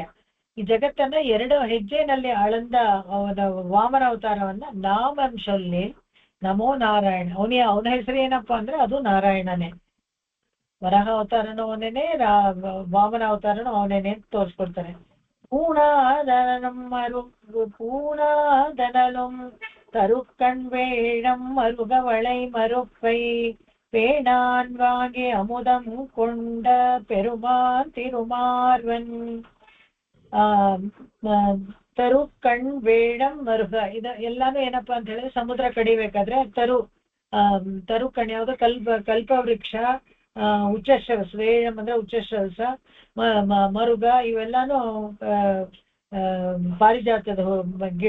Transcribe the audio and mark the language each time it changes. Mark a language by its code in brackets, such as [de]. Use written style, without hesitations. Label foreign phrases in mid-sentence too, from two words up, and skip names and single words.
[kn] ಈ ಜಗತ್ತನ್ನ 2 ಹೆಜ್ಜೆನಲ್ಲಿ ಅಳಂದ ಅವನ ವಾಮನ ಅವತಾರವನ್ನ ನಾಮಂಶಲ್ಲಿ [sa] ನಮೋ ನಾರಾಯಣ. [kn] ಅವನ ಹೆಸರು ಏನಪ್ಪಾ ಅಂದ್ರೆ ಅದು ನಾರಾಯಣನೇ. ವರಾಹ ಅವತಾರನು ಅವನೇನೆ, ವಾಮನ ಅವತಾರನು ಅವನೇನೆ ಅಂತ ತೋರಿಸ್ಕೊಡ್ತಾರೆ. [ta] பூணாதனலும் தருக்கண் வேழம் மருகவளை மறுப்பை பேணான் வாங்கி அமுதம் கொண்ட பெருமான் திருமார்வன். தருக்கண் வேழம் மருக, [kn] ಇದು ಎಲ್ಲಾನು ಏನಪ್ಪಾ ಅಂತ ಹೇಳಿದ್ರೆ ಸಮುದ್ರ ಕಡಿಬೇಕಾದ್ರೆ ತರುಕಣ್ ಯಾವುದು? ಕಲ್ಪವೃಕ್ಷ, ಉಚ್ಚಶ್ರವಸ. ವೇಳಂ ಅಂದ್ರೆ ಉಚ್ಚಶ್ರವಸ, ಮರುಗ ಇವೆಲ್ಲಾನು ಪಾರಿಜಾತದ ಗಿಡ.